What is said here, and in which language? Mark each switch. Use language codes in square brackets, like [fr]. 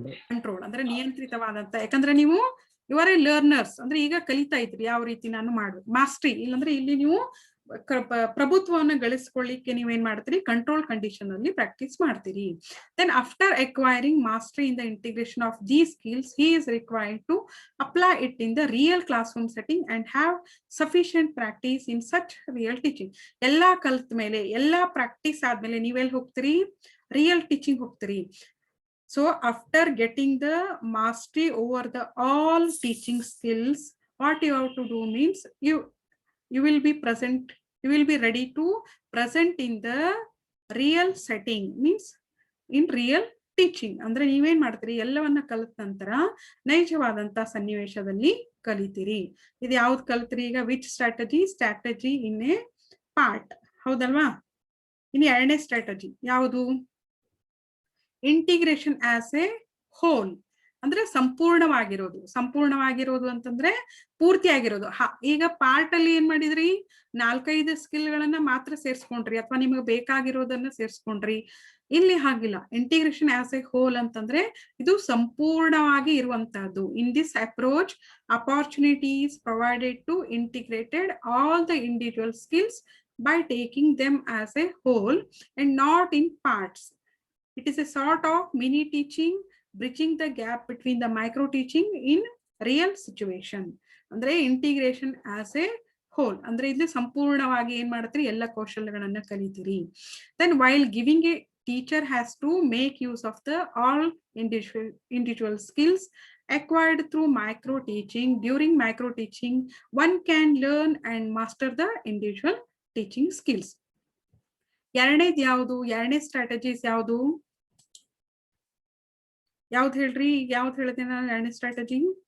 [kn] Control ಅಂದ್ರೆ ನಿಯಂತ್ರಿತವಾದಂತ. ಯಾಕಂದ್ರೆ ನೀವು [en] you are a learners, [kn] ಅಂದ್ರೆ ಈಗ ಕಲಿತಾ ಇದ್ರಿ ಯಾವ ರೀತಿ ನಾನು ಮಾಡ್ಬೇಕು, ಮಾಸ್ಟ್ರಿ. ಇಲ್ಲಾಂದ್ರೆ ಇಲ್ಲಿ ನೀವು ಪ್ರಭುತ್ವವನ್ನು ಗಳಿಸ್ಕೊಳ್ಳಿಕ್ಕೆ ನೀವೇನ್ ಮಾಡ್ತೀರಿ, ಕಂಟ್ರೋಲ್ ಕಂಡೀಷನ್ ಅಲ್ಲಿ ಪ್ರಾಕ್ಟೀಸ್ ಮಾಡ್ತೀರಿ. [en] Then after acquiring mastery in the integration of these skills, he is required to apply it in the real classroom setting and have sufficient practice in such real teaching. [kn] ಎಲ್ಲಾ ಕಲ್ತ ಮೇಲೆ, ಎಲ್ಲಾ practice ಆದ್ಮೇಲೆ ನೀವೆಲ್ಲಿ ಹೋಗ್ತೀರಿ, real teaching ಹೋಗ್ತೀರಿ. [en] So after getting the mastery over the all teaching skills, what you have to do means you will be present, you will be ready to present in the real setting, means in real teaching. [kn] ಅಂದ್ರೆ ನೀವೇನ್ ಮಾಡ್ತೀರಿ, ಎಲ್ಲವನ್ನ ಕಲಿತ ನಂತರ ನೈಜವಾದಂತ ಸನ್ನಿವೇಶದಲ್ಲಿ ಕಲಿತೀರಿ. ಇದು ಯಾವ್ದು ಕಲಿತ್ರಿ ಈಗ, [en] which strategy in a part, [kn] ಹೌದಲ್ವಾ? ಇನ್ನು ಎರಡನೇ ಸ್ಟ್ರಾಟಜಿ ಯಾವುದು, [en] integration as a whole, [kn] ಅಂದ್ರೆ ಸಂಪೂರ್ಣವಾಗಿರೋದು ಅಂತಂದ್ರೆ ಪೂರ್ತಿಯಾಗಿರೋದು. ಈಗ ಪಾರ್ಟ್ ಅಲ್ಲಿ ಏನ್ ಮಾಡಿದ್ರಿ, 4-5 ಸ್ಕಿಲ್ಗಳನ್ನ ಮಾತ್ರ ಸೇರ್ಸ್ಕೊಂಡ್ರಿ ಅಥವಾ ನಿಮಗೆ ಬೇಕಾಗಿರೋದನ್ನ ಸೇರ್ಸ್ಕೊಂಡ್ರಿ. ಇಲ್ಲಿ ಹಾಗಿಲ್ಲ, [en] integration as a whole [kn] ಅಂತಂದ್ರೆ ಇದು ಸಂಪೂರ್ಣವಾಗಿ ಇರುವಂತಹದ್ದು. [en] In this approach opportunity is provided to integrated all the individual skills by taking them as a whole and not in parts. It is a sort of mini teaching, bridging the gap between the micro teaching in real situation. [kn] ಅಂದ್ರೆ [en] integration as a whole [kn] ಅಂದ್ರೆ ಇಲ್ಲಿ ಸಂಪೂರ್ಣವಾಗಿ ಏನ್ ಮಾಡ್ತೀರಿ, ಎಲ್ಲ ಕೌಶಲ್ಯಗಳನ್ನ ಕಲಿತೀರಿ. [en] Then while giving a teacher has to make use of the all individual skills acquired through micro teaching. During micro teaching, one can learn and master the individual teaching skills. [kn] ಎರಡನೇದು ಯಾವುದು, ಎರಡನೇ strategies ಯಾವುದು ಹೇಳ್ರಿ, ಯಾವ್ದು ಹೇಳಿದೆ ನಾನು ಎರಡನೇ strategy?